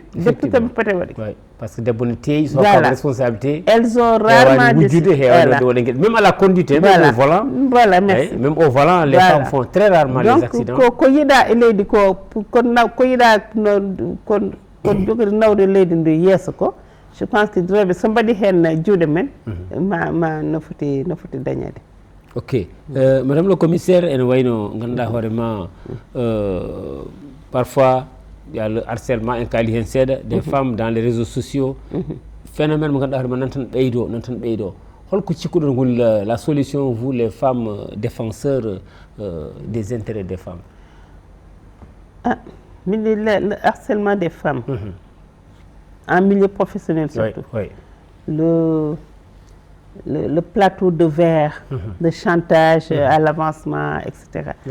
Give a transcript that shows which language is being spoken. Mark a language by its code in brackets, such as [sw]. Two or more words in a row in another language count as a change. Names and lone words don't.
[fr] Depuis que parce que des bonnes ils ont pas de responsabilité. Elles ont rarement déçu. Même à la conduite, même au volant. Voilà, merci. Même au volant, les femmes font très rarement des accidents. Donc, [ff] ko yida eleydi ko yida kon jogori nawde leydi ndu yeeso ko, [fr] je pense que [ff] rewɓe so mbaɗi hen juuɗe men ma no foti dañede. [fr] Ok madame le commissaire [ff] ene wayno ganduɗa hoorema [fr] parfois il y a le harcèlement [ff] en kaali hen seeɗa [fr] des femmes dans les réseaux sociaux phénomène [ff] mo ganduɗa hoorema nan tan ɓeydo holko cikkuɗon ngol [fr] la solution vous les femmes défenseurs des intérêts des femmes? Le harcèlement des femmes en milieu professionnel surtout, oui. Le plateau de verre, de chantage à l'avancement, etc.